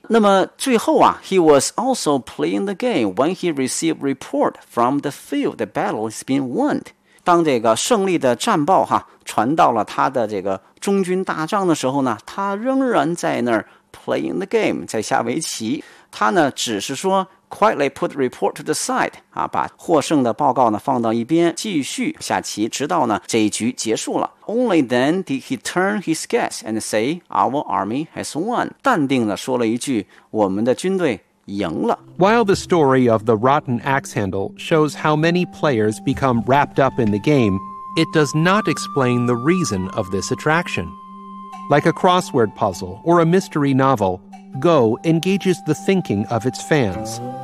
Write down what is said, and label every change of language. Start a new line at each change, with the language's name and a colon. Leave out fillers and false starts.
Chinese: 那么最后啊
English: ，he was also playing the game when he received report from the field the battle has been won。
Chinese: 当这个胜利的战报哈传到了他的这个中军大帐的时候呢，他仍然在那儿。
English: Playing the game，
Chinese: 在下围棋。他呢，只是说
English: quietly put report to the side，
Chinese: 啊，把获胜的报告呢放到一边，继续下棋，直到呢这一局结束了。
English: Only then did he turn his guests and say, "Our army has won."
Chinese: 淡定的说了一句，我们的军队赢了。
English: While the story of the rotten axe handle shows how many players become wrapped up in the game, it does not explain the reason of this attraction. Like a crossword puzzle or a mystery novel, Go engages the thinking of its fans.